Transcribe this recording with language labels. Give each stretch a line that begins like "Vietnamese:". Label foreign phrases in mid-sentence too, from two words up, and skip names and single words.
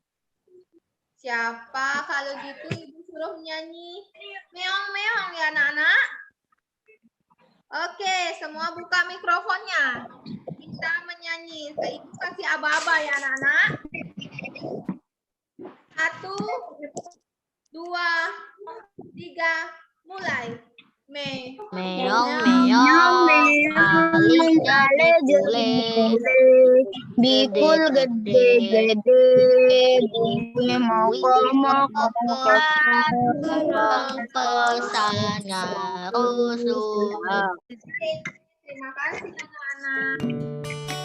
Indonesian: Siapa kalau gitu Ibu suruh menyanyi meong-meong ya anak-anak. Oke, semua buka mikrofonnya. Kita menyanyi. Ibu kasih aba-aba ya anak-anak. 1, 2, 3, mulai.
Balinese: Meong meong alinya bikule Bikul gede-gede, bunyi moko-moko, pesana rusuh.
Indonesian: Terima kasih anak-anak.